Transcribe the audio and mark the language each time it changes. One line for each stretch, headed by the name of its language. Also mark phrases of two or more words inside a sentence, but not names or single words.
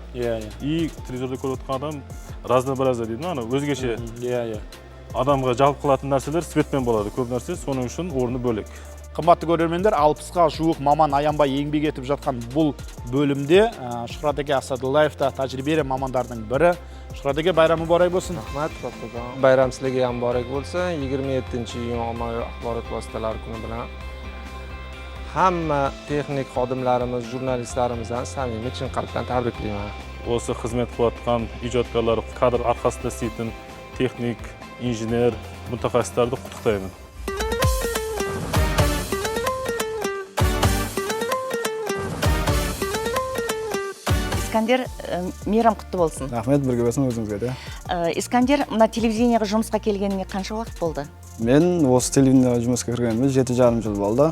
Kazakh: И телевизорда көріп отқан адам разнообразие дейді, өзгеше адамға жалып қылатын нәрселер светпен болады, көп нәрсе, соның үшін орны бөлек. Қымбатты көрермендер, 60-ға жуық маман аянбай еңбек етіп жатқан бұл бөлімде Шұқрадеге Асадуллаевта тәжірибелі мамандардың бірі. Шұқрадеге байрамы барай болсын.
Uzbek: Bayram sizlarga ham muborak bo'lsin. 27-iyun ommaviy axborot vositalari kuni bilan hamma texnik xodimlarimiz, jurnalistlarimizdan samimiy chin qalbdan tabriklayman. Осы xizmat qilayotgan ijodkorlar, kadr orqasida ishlagan texnik, injener, mutaxassislarni qutlaqlayman.
Kazakh: Искандер, мейрам құтты болсын. Рахмет, бірге болсын өзіңізге де. Искандер, мына телевидениеға жұмысқа келгеніңе қанша уақыт болды? Мен осы телевидениеға жұмысқа кіргеніме 7,5 жыл болды.